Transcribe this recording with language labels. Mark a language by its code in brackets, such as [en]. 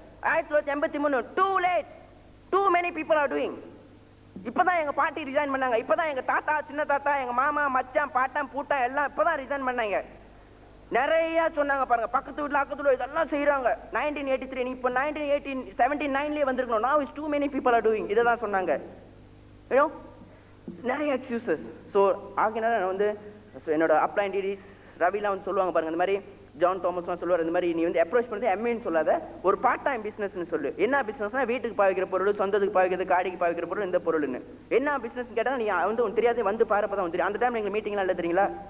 [en] 1983 too late, too many people are doing. [ta] இப்பதான் எங்க பாட்டி ரிசைன் பண்ணாங்க. இப்பதான் எங்க தாத்தா, சின்ன தாத்தா, எங்க மாமா, மச்சான், பாட்டன், பூட்டன் எல்லாம் இப்பதான் ரிசைன் பண்ணாங்க. நிறைய சொன்னாங்க பாருங்க, பக்கத்து வீட்டுல அக்கத்து வீட்டுல இதெல்லாம் செய்யறாங்க. 1983 இப்ப 1979 வந்திருக்கணும். [en] now is too many people are doing. [ta] இதான் சொன்னாங்க. நிறைய எக்ஸ்கியூசஸ். ஸோ ஆகினால நான் வந்து என்னோட அப்ளைன் டிடிஸ் ரவிலாம் வந்து சொல்லுவாங்க பாருங்க, இந்த மாதிரி ஜான் தாமஸ்லாம் சொல்லுவார், இந்த மாதிரி நீ வந்து அப்ரோச் பண்ணி எம்ஏன்னு சொல்லாத, ஒரு பார்ட் டைம் பிசினஸ்னு சொல்லு. என்ன பிசினஸ்னா வீட்டுக்கு பாவிக்கிற பொருள், சொந்தத்துக்கு பாவிக்கிறது, காடிக்கு பாவிக்கிற பொருள், இந்த பொருள்னு. என்ன பிசினஸ் கேட்டால் நீ வந்து உனக்கு தெரியாது, வந்து பாருப்பதான் வந்து தெரியும். அந்த டைம் எங்கள் மீட்டிங்லாம் இல்லை தெரியுங்களா?